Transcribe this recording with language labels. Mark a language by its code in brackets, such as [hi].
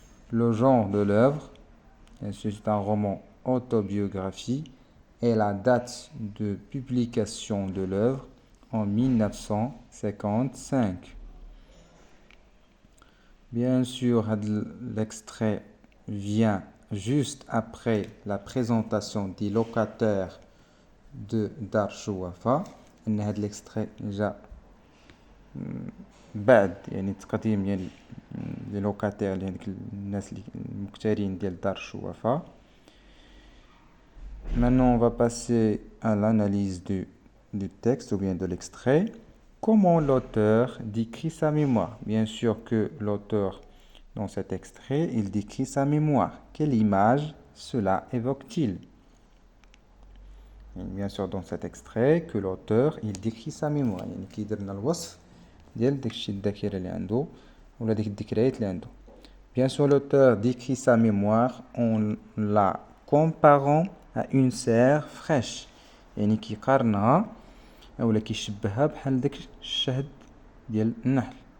[fr] Le genre de l'œuvre, c'est un roman autobiographie et la date de publication de l'œuvre en 1955. Bien sûr, l'extrait vient juste après la présentation des locataires de Dar Chouafa. [ar] هذا l'extrait جاء بعد يعني تقديم ديال لي لوكاتير اللي هذيك الناس المكترين ديال دار شوافة. [fr] Maintenant on va passer à l'analyse du texte ou bien de l'extrait. Comment l'auteur décrit sa mémoire? Bien sûr que l'auteur, dans cet extrait, il décrit sa mémoire. Quelle image cela évoque-t-il? Bien sûr, dans cet extrait, que l'auteur, il décrit sa mémoire. [ar] يعني كيدير لنا الوصف ديال داكشي الذاكرة اللي عنده ولا ديك الذكريات اللي عنده. [fr] Bien sûr, l'auteur décrit sa mémoire en la comparant à une serre fraîche. [ar] يعني كيقارنها ولا كيشبهها بحال داك الشهد ديال النحل.